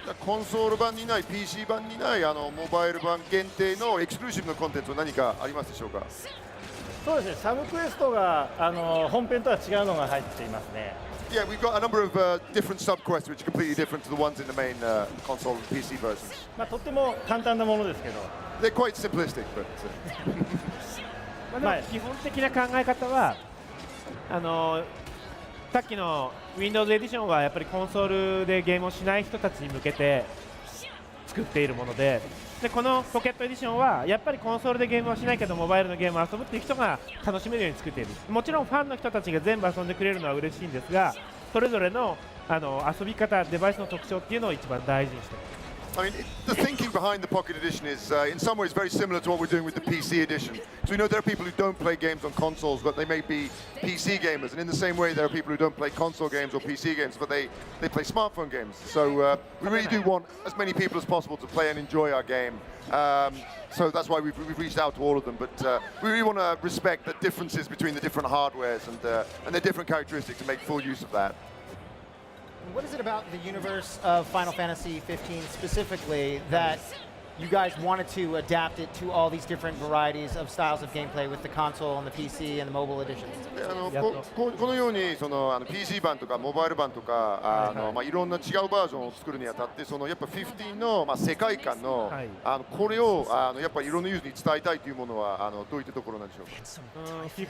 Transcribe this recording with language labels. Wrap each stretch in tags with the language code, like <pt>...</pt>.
<ja>コンソール版にない PC 版にないモバイル版限定のエクスクルーシブのコンテンツは何かありますでしょうか。そうですね、サブクエストが本編とは違うのが入っていますね。</ja> <en>Yeah, we've got a number of different sub-quests which are completely different to the ones in the main console and PC versions.</en> <ja>とっても簡単なものですけど、</ja> <en>They're quite simplistic, but</en> <ja>まあでも基本的な考え方はさっきの Windows エディションはやっぱりコンソールでゲームをしない人たちに向けて作っているもので、このポケットエディションはやっぱりコンソールでゲームをしないけどモバイルのゲームを遊ぶっていう人が楽しめるように作っている。もちろんファンの人たちが全部遊んでくれるのは嬉しいんですが、それぞれの遊び方、デバイスの特徴っていうのを一番大事にしている。</ja> <en>I mean, the thinking behind the Pocket Edition is, in some ways, very similar to what we're doing with the PC Edition. So we know there are people who don't play games on consoles, but they may be PC gamers. And in the same way, there are people who don't play console games or PC games, but they play smartphone games. So we really do want as many people as possible to play and enjoy our game. So that's why we've reached out to all of them. But we really want to respect the differences between the different hardwares and their different characteristics and make full use of that. What is it about the universe of Final Fantasy 15 specifically that you guys wanted to adapt it to all these different varieties of styles of gameplay with the console and the PC and the mobile editions?</en> <ja>このようにそのPC 版とかモバイル版とかいろんな違うバージョンを作るにあたってやっぱ15の世界観のこれをやっぱりいろんなユーザーに伝えたいというものはどういったところなんでしょうか。</ja>